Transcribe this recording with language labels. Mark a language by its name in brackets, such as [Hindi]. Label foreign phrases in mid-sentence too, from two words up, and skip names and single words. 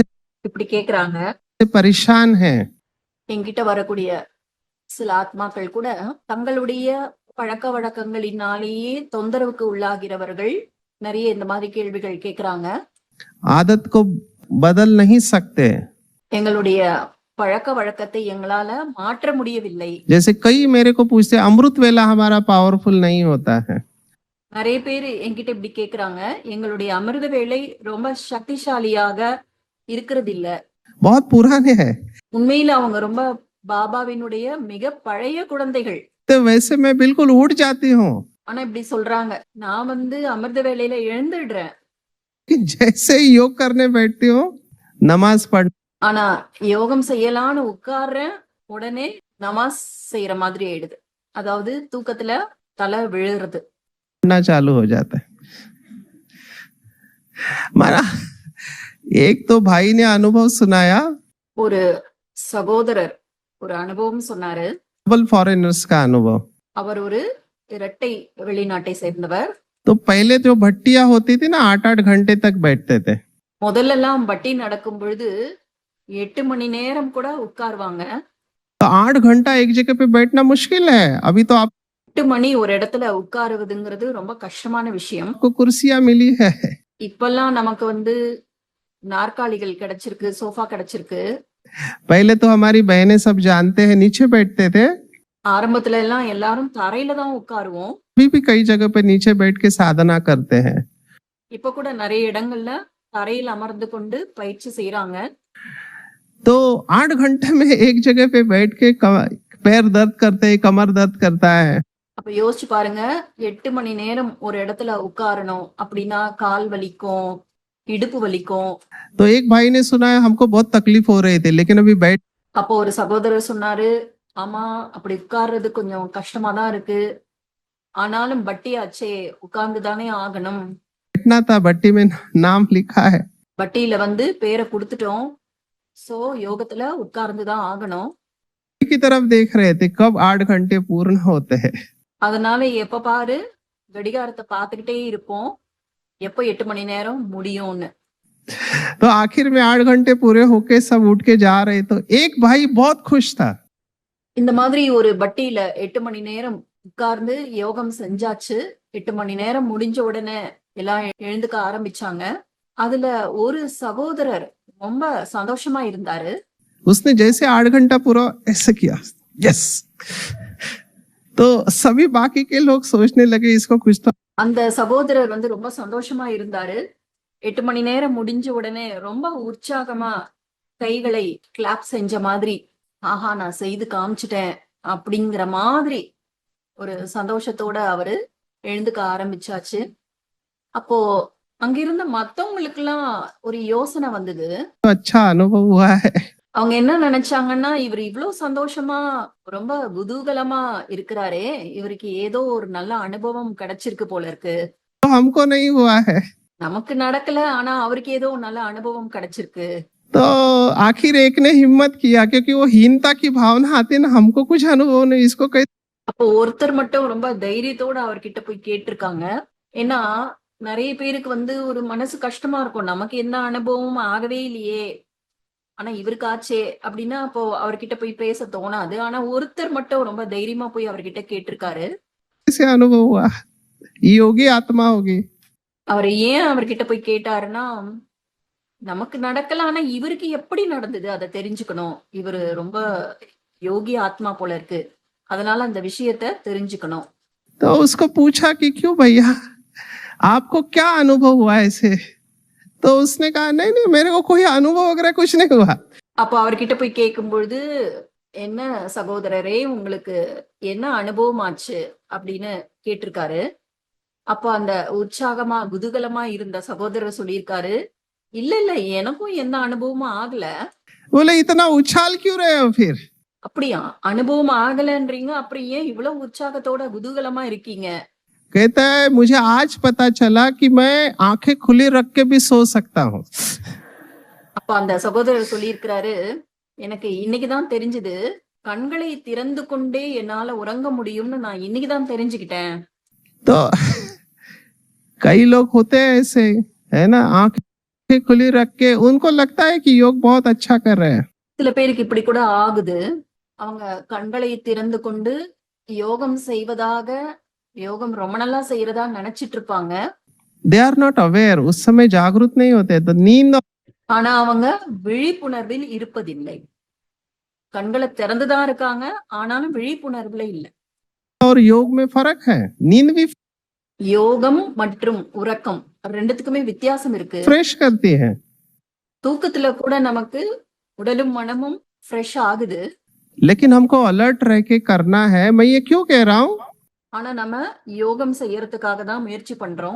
[Tamil] இப்படி கேக்குறாங்க. [Hindi] परेशान हैं, [Tamil] என்கிட்ட வரக்கூடிய சில ஆத்மாக்கள் கூட தங்களுடைய பழக்க வழக்கங்களினாலேயே தொந்தரவுக்கு உள்ளாகிறவர்கள் நிறைய இந்த மாதிரி கேள்விகள் கேக்குறாங்க. [Hindi] आदत को बदल नहीं सकते। [Tamil] எங்களுடைய பழக்க வழக்கத்தை எங்களால மாற்ற முடியவில்லை. [Hindi] जैसे कई मेरे को पूछते, अमृत वेला हमारा पावरफुल नहीं होता है। [Tamil] நிறைய பேர் என்கிட்ட இப்படி கேக்குறாங்க, எங்களுடைய அமிர்த வேளை ரொம்ப சக்திசாலியாக இருக்கிறது இல்ல. [Hindi] बहुत पुराने हैं, [Tamil] உண்மையில அவங்க ரொம்ப பாபாவினுடைய மிக பழைய குழந்தைகள். [Hindi] तो वैसे मैं बिल्कुल उठ जाती हूँ। [Tamil] ஆனா இப்படி சொல்றாங்க, நான் அமிர்த வேளையில எழுந்துடுறேன், [Hindi] कि जैसे ही योग करने बैठती हूँ, नमाज पढ़, [Tamil] ஆனா யோகம் செய்யலான்னு உட்கார்றேன், உடனே நமாஸ் செய்யற மாதிரி ஆயிடுது. அதாவது தூக்கத்துல தலை விழுறது [Hindi] पढ़ना चालू हो जाता है। मारा एक तो भाई ने अनुभव सुनाया [Tamil] ஒரு சகோதரர் ஒரு அனுபவம் சொன்னாரு. [English] double foreigners [Hindi] का अनुभव। [Tamil] அவர் ஒரு இரட்டை வெளிநாட்டை சேர்ந்தவர். [Hindi] तो पहले जो भट्टियां होती थी ना 8-8 घंटे तक बैठते थे। [Tamil] முதல்ல எல்லாம் பட்டி நடக்கும் பொழுது 8 மணி நேரம் கூட உட்காருவாங்க. [Hindi] तो 8 घंटा एक जगह पे बैठना मुश्किल है। अभी तो [Tamil] 8 மணி ஒரு இடத்துல உட்காருவதுங்கிறது ரொம்ப கஷ்டமான விஷயம். [Hindi] आपको कुर्सियां मिली है। [Tamil] இப்பெல்லாம் நமக்கு வந்து நாற்காலிகள் கிடைச்சிருக்கு, சோஃபா கிடைச்சிருக்கு. [Hindi] पहले तो हमारी बहनें सब जानते हैं नीचे बैठते थे। [Tamil] ஆரம்பத்துல எல்லாம் எல்லாரும் தரையில தான் உட்காருவோம். [Hindi] अभी भी कई जगह पे नीचे बैठ के साधना करते हैं। [Tamil] இப்ப கூட நிறைய இடங்கள்ல தரையில் அமர்ந்து கொண்டு பயிற்சி செய்யறாங்க. [Hindi] तो 8 घंटे में एक जगह पे बैठ के पैर दर्द करते हैं, कमर दर्द करता है। [Tamil] அப்ப யோசிச்சு பாருங்க, 8 மணி நேரம் ஒரு இடத்துல உட்காரணும் அப்படின்னா கால் வலிக்கும், இடுப்பு வலிக்கும். [Hindi] तो एक भाई ने सुना है हमको बहुत तकलीफ हो रही थी लेकिन अभी बैठ [Tamil] அப்போ ஒரு சகோதரர் சொன்னாரு, ஆமா அப்படி உட்கார்றது கொஞ்சம் கஷ்டமா தான் இருக்கு, ஆனாலும் பட்டியாச்சே உட்கார்ந்து தானே ஆகணும். [Hindi] बैठना था, भट्टी में नाम लिखा है। [Tamil] பட்டியில வந்து பேரை கொடுத்துட்டோம், சோ யோகத்துல உட்கார்ந்து தான் ஆகணும். [Hindi] की तरफ देख रहे थे कब 8 घंटे पूर्ण होते हैं। [Tamil] அதனால எப்ப பாரு கடிகாரத்தை பார்த்துக்கிட்டே இருப்போம், எப்போ 8 மணி நேரம் முடியும்னு. [Hindi] तो आखिर में 8 घंटे पूरे होके सब उठ के जा रहे तो एक भाई बहुत खुश था। [Tamil] இந்த மாதிரி ஒரு பட்டியில 8 மணி நேரம் உட்கார்ந்து யோகம் செஞ்சாச்சு. 8 மணி நேரம் முடிஞ்ச உடனே எல்லாம் எழுந்துக்க ஆரம்பிச்சாங்க. அதுல ஒரு சகோதரர் ரொம்ப சந்தோஷமா இருந்தாரு. [Hindi] उसने जैसे 8 घंटा पूरा ऐसे किया, यस। तो सभी बाकी के लोग सोचने लगे इसको कुछ तो [Tamil] அந்த சகோதரர் வந்து ரொம்ப சந்தோஷமா இருந்தாரு. 8 மணி நேரம் முடிஞ்ச உடனே ரொம்ப உற்சாகமா கைகளை கிளாப் செஞ்ச மாதிரி, ஆஹா நான் செய்து காமிச்சிட்டேன் அப்படிங்கிற மாதிரி ஒரு சந்தோஷத்தோட அவரு எழுந்துக்க ஆரம்பிச்சாச்சு. அப்போ அங்கிருந்த மத்தவங்களுக்கு எல்லாம் ஒரு யோசனை வந்தது. [Hindi] अच्छा अनुभव हुआ है। [Tamil] அவங்க என்ன நினைச்சாங்கன்னா, இவர் இவ்வளவு சந்தோஷமா ரொம்ப குதூகலமா இருக்கிறாரே, இவருக்கு ஏதோ ஒரு நல்ல அனுபவம் கிடைச்சிருக்கு போல இருக்கு. [Hindi] तो हमको नहीं हुआ है। [Tamil] நமக்கு நடக்கல, ஆனா அவருக்கு ஏதோ நல்ல அனுபவம் கிடைச்சிருக்கு. [Hindi] तो आखिर एक ने हिम्मत किया क्योंकि वो हीनता की भावना आती है ना, हमको कुछ अनुभव नहीं, इसको कैसे। [Tamil] அப்போ ஒருத்தர் மட்டும் ரொம்ப தைரியத்தோட அவர்கிட்ட போய் கேட்டிருக்காங்க. ஏன்னா நிறைய பேருக்கு வந்து ஒரு மனசு கஷ்டமா இருக்கும், நமக்கு எந்த அனுபவமும் ஆகவே இல்லையே, ஆனா இவருக்கு ஆச்சே அப்படின்னா அப்போ அவர்கிட்ட போய் பேச தோணாது. ஆனா ஒருத்தர் மட்டும் ரொம்ப தைரியமா போய் அவர்கிட்ட கேட்டிருக்காரு. [Hindi] कैसे अनुभव हुआ? ये योगी आत्मा होगी। [Tamil] அவர் ஏன் அவர்கிட்ட போய் கேட்டாருன்னா, நமக்கு நடக்கல, ஆனா இவருக்கு எப்படி நடந்தது அதை தெரிஞ்சுக்கணும், இவரு ரொம்ப யோகி ஆத்மா போல இருக்கு, அதனால அந்த விஷயத்த தெரிஞ்சுக்கணும். [Hindi] तो उसको पूछा कि क्यों भैया आपको क्या अनुभव हुआ ऐसे? तो उसने कहा नहीं नहीं मेरे को कोई अनुभव वगैरह कुछ नहीं हुआ। [Tamil] அப்ப அவர்கிட்ட போய் கேட்கும் பொழுது, என்ன சகோதரரே உங்களுக்கு என்ன அனுபவம் ஆச்சு அப்படின்னு கேட்டிருக்காரு. அப்ப அந்த உற்சாகமா குதூகலமா இருந்த சகோதரர் சொல்லியிருக்காரு, இல்ல இல்ல எனக்கும் எந்த அனுபவமும் ஆகல. [Hindi] बोले इतना उछाल क्यों रहे हो फिर? [Tamil] அப்படியா, அனுபவம் ஆகலன்றீங்க, அப்புறம் ஏன் இவ்வளவு உற்சாகத்தோட குதூகலமா இருக்கீங்க? [Hindi] कहता है मुझे आज पता चला कि मैं आंखें खुली रख के भी सो सकता हूँ। [Tamil] அப்ப அந்த சகோதரர் சொல்லியிருக்கிறாரு, எனக்கு இன்னைக்குதான் தெரிஞ்சது, கண்களை திறந்து கொண்டே என்னால உறங்க முடியும்னு நான் இன்னைக்குதான் தெரிஞ்சுக்கிட்டேன். [Hindi] तो कई लोग होते हैं ऐसे, है ना, आंखें खुली रख के उनको लगता है कि योग बहुत अच्छा कर रहे हैं। [Tamil] சில பேருக்கு இப்படி கூட ஆகுது, அவங்க கண்களை திறந்து கொண்டு யோகம் செய்வதாக, யோகம் ரொம்ப நல்லா செய்யறதா நினைச்சிட்டு இருப்பாங்க. [English] they are not aware, [Hindi] उस समय जागरूक नहीं होते, तो नींद [Tamil] ஆனா அவங்க விழிப்புணர்வில் இருப்பதில்லை. கண்களை திறந்துதான் இருக்காங்க, ஆனாலும் விழிப்புணர்வுல இல்லை. [Hindi] और योग में फर्क है। नींद भी [Tamil] யோகம் மற்றும் உறக்கம் ரெண்டுத்துக்குமே வித்தியாசம் இருக்கு. [Hindi] फ्रेश करती है। [Tamil] தூக்கத்துல கூட நமக்கு உடலும் மனமும் ஃப்ரெஷ் ஆகுது. [Hindi] लेकिन हमको अलर्ट रह के करना है। मैं ये क्यों कह रहा हूँ? [Tamil] ஆனா நம்ம யோகம் செய்யறதுக்காக தான் முயற்சி பண்றோம்.